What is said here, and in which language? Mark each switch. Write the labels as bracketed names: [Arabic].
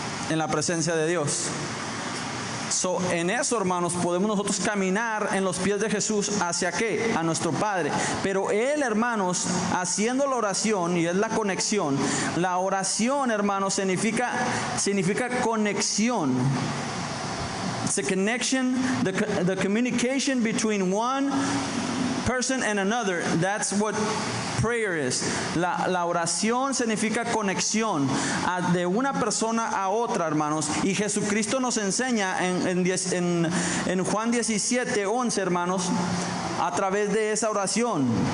[Spanish] En la presencia de Dios. En eso, hermanos, podemos nosotros caminar en los pies de Jesús. ¿Hacia qué? A nuestro Padre. Pero Él, hermanos, haciendo la oración, y es la conexión. La oración, hermanos, significa conexión. [English] It's a connection, the communication between one person and another. That's what prayer is. [Spanish] La oración significa conexión de una persona a otra, hermanos. Y Jesucristo nos enseña en Juan 17:11, hermanos, a través de esa oración.